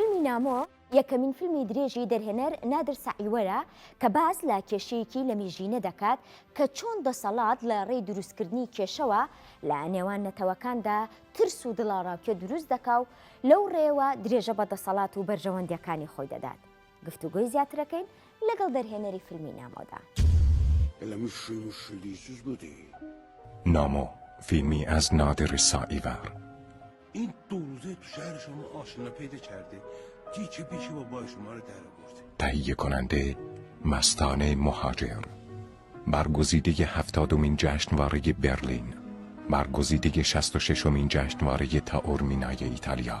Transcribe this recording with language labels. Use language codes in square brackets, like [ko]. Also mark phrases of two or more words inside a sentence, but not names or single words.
[ckb] نامۆ یەکەمین فیلمی درێژی دەرهێنەر نادر سعیوەرە کە باس لە کێشەیەکی لە میژینە دەکات کە چۆن دەسەڵات لە ڕێی دروستکردنی کێشەوە لە نێوان نەتەوەکاندا ترس و دڵاڕاکێ دروست دەکا و لەو ڕێوە درێژە بە دەسەڵات و بەرژەوەندیەکانی خۆی دەدات. گفتوگۆی زیاترەکەین لەگەڵ دەرهێنەری فیلمی نامۆدا. [fa] نامۆ فیلمی از نادر سعیور. این دو روزه تو شهر شما آشنا پیدا کرده چه پیشی بابای شما رو در آورده. تهیه کننده مستانه مهاجر. برگزیده 70مین جشنواره برلین. برگزیده 66مین جشنواره تاورمینای ایتالیا.